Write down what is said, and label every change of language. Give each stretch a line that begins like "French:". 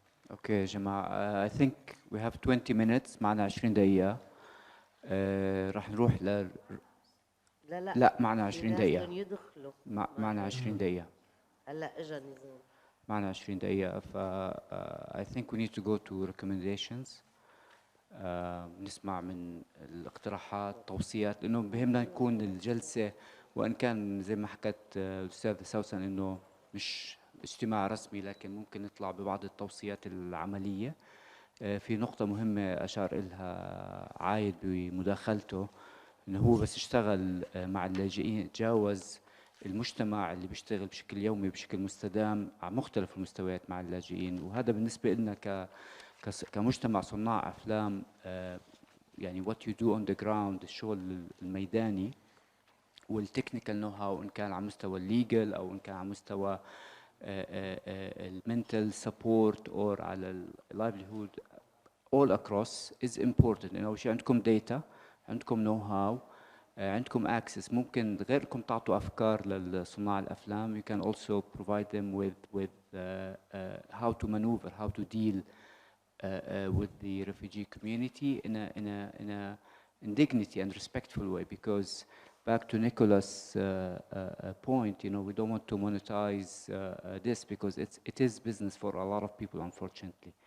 Arabic: اوكي يا جماعة,
English: I think we have 20 minutes,
Arabic: معنا 20 دقيقة. راح نروح لا معنا 20 دقيقة. يدخلوا. معنا 20 دقيقة. هلا اجى نظام. معنا 20 دقيقة.
English: I think we need to go to recommendations.
Arabic: نسمع من الاقتراحات توصيات, لأنه بهمنا يكون الجلسة, وإن كان زي ما حكت الأستاذ سوسن إنه مش اجتماع رسمي, لكن ممكن نطلع ببعض التوصيات العملية. في نقطة مهمة أشار إلها عايد بمداخلته, إنه هو بس اشتغل مع اللاجئين تجاوز المجتمع اللي بيشتغل بشكل يومي بشكل مستدام على مختلف المستويات مع اللاجئين. وهذا بالنسبة لنا كمجتمع صناع أفلام, يعني
English: what you do on the ground,
Arabic: الشغل الميداني والتكنيكال نو هاو, إن كان على مستوى الليجل أو إن كان على مستوى المنتال سبورت أو على livelihood,
English: all across is important.
Arabic: إنه شيء عندكم data, عندكم نو هاو, عندكم access, ممكن غيركم تعطوا أفكار لصناع الأفلام.
English: You can also provide them with how to maneuver, how to deal with the refugee community in dignity and respectful way. Because back to Nicholas' point, you know, we don't want to monetize this because it is business for a lot of people, unfortunately.